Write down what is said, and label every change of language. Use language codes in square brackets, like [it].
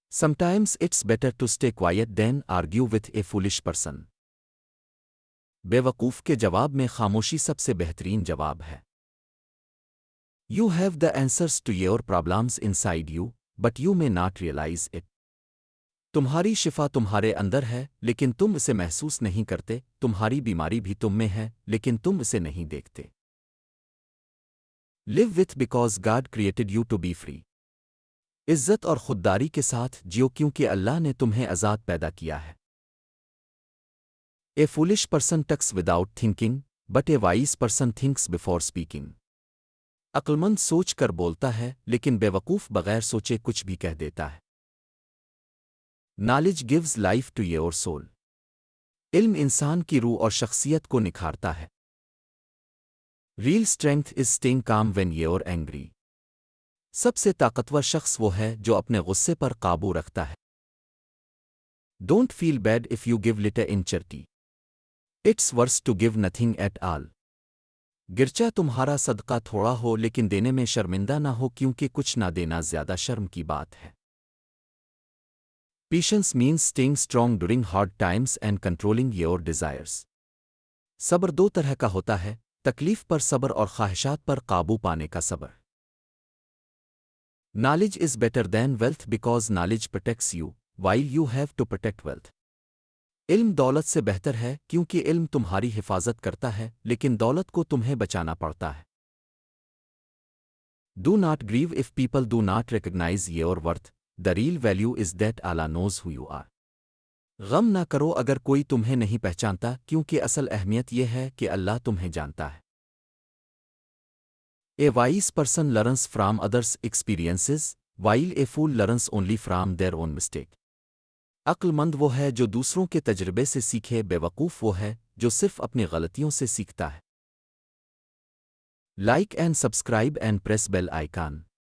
[en] Sometimes it's better to stay quiet than argue with a foolish person. [ur] بیوقوف کے جواب میں خاموشی سب سے بہترین جواب ہے. [en] You have the answers to your problems inside you, but you may not realize it. [ur] تمہاری شفا تمہارے اندر ہے لیکن تم اسے محسوس نہیں کرتے. تمہاری بیماری بھی تم میں ہے لیکن تم اسے نہیں دیکھتے. [en] Live with because God created you to be free. [ur] عزت اور خودداری کے ساتھ جیو کیونکہ اللہ نے تمہیں آزاد پیدا کیا ہے. [en] A foolish person talks without thinking, but a wise person thinks before speaking. [ur] عقلمند سوچ کر بولتا ہے لیکن بے وقوف بغیر سوچے کچھ بھی کہہ دیتا ہے. [en] Knowledge gives life to your soul. [ur] علم انسان کی روح اور شخصیت کو نکھارتا ہے. [en] Real strength is staying calm when you're angry. [ur] سب سے طاقتور شخص وہ ہے جو اپنے غصے پر قابو رکھتا ہے. [en] Don't feel bad if you give little in charity. It's worse to give nothing at all. [ur] گرچہ تمہارا صدقہ تھوڑا ہو لیکن دینے میں شرمندہ نہ ہو کیونکہ کچھ نہ دینا زیادہ شرم کی بات ہے. [en] Patience means staying strong during hard times and controlling your desires. [ur] صبر دو طرح کا ہوتا ہے، تکلیف پر صبر اور خواہشات پر قابو پانے کا صبر. [en] Knowledge is better than wealth because knowledge protects you, while you have to protect wealth. [ur] علم دولت سے بہتر ہے کیونکہ علم تمہاری حفاظت کرتا ہے لیکن دولت کو تمہیں بچانا پڑتا ہے. [en] Do not grieve if people do not recognize your worth. The real value is that Allah knows who you are. [ur] غم نہ کرو اگر کوئی تمہیں نہیں پہچانتا کیونکہ اصل اہمیت یہ ہے کہ اللہ تمہیں جانتا ہے. [en] A wise person learns from others' experiences, while a fool learns only from their own mistake. [ur] عقل مند وہ ہے جو دوسروں کے تجربے سے سیکھے. بے وقوف وہ ہے جو صرف اپنی غلطیوں سے سیکھتا ہے. [en] Like and subscribe and press bell icon.